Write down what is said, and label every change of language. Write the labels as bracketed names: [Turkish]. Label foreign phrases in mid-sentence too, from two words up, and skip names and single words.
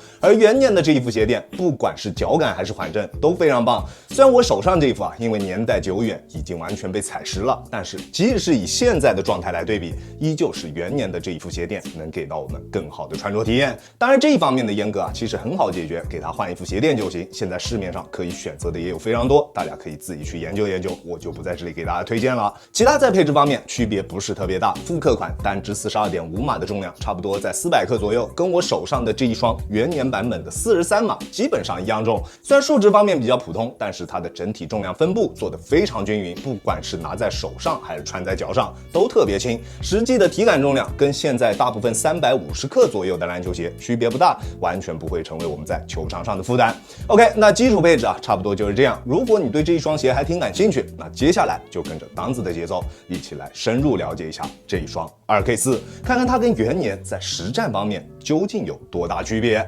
[Chinese] 而元年的這一副鞋墊，不管是腳感還是緩震都非常棒。雖然我手上這一副啊，因為年代久遠，已經完全被踩實了，但是即使是以現在的狀態來對比，依舊是元年的這一副鞋墊能給到我們更好的穿着體驗。當然這一方面的閹割啊，其實很好解決，給它換一副鞋墊就行。現在市面上可以選擇的也有非常多，大家可以自己去研究研究，我就不在這裡給大家推薦了。其他在配置方面區別不是特別大，復刻款單支42.5碼的重量差不多在400克左右，跟我手上的這一雙元年版本的43碼基本上一樣重。雖然數值方面比較普通，但是它的整體重量分布做得非常均匀，不管是拿在手上還是穿在腳上都特別輕，實際的體感重量跟現在大部分350克左右的籃球鞋區別不大，完全不會成為我們在球場上的負擔。OK， 那基礎配置啊，差不多就是這樣。如果你對這一雙鞋還挺感興趣，那接下來就跟着當子的節奏，一起來深入了解一下這一雙 2K4， 看看它跟元年在實戰方面究竟有多大區別。